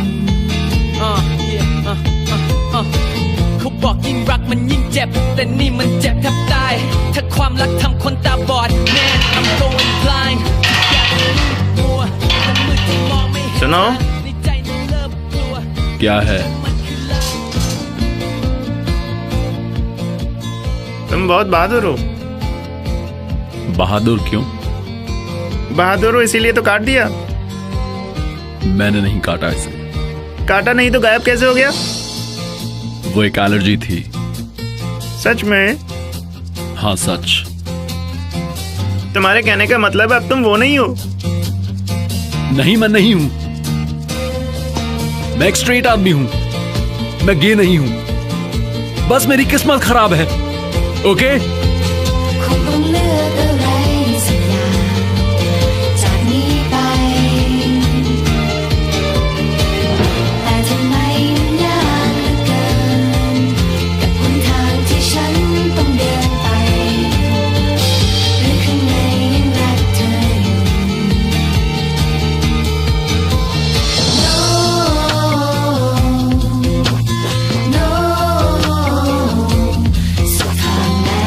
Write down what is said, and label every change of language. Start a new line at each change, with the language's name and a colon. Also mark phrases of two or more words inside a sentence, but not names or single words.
Thai: เขาบอกยิ่งรักมันยิ่งเจ็บ แต่นี่มันเจ็บแทบตาย ถ้าความรักทำคนตาบอด
English: Man I'm going blind
Thai: ทุกอย่างมันมืดมัวมันมืดที่มองไม่เห็น
Hindi: सुनो
Thai: ในใจนั้นเริ่มกลัว
Hindi: क्या है? तुम बहुत बहादुर हो। बहादुर क्यों? बहादुर हो इसीलिए तो काट दिया। मैंने नहीं काटा इसे। काटा नहीं तो गायब कैसे हो गया? वो एक एलर्जी थी। सच में? हाँ सच। तुम्हारे कहने का मतलब है अब तुम वो नहीं हो? नहीं, मैं नहीं हूं। मैं एक स्ट्रेट आदमी हूं। मैं गे नहीं हूं। बस मेरी किस्मत खराब है। ओके?
Thai: คงต้องเลือกอะไรสักอย่างจากนี้ไป แต่ทำไมมันยากเหลือเกิน กับหนทางที่ฉันต้องเดินไป หรือข้างในยังรักเธออยู่
English: No No
Thai: สุดทางแล้ว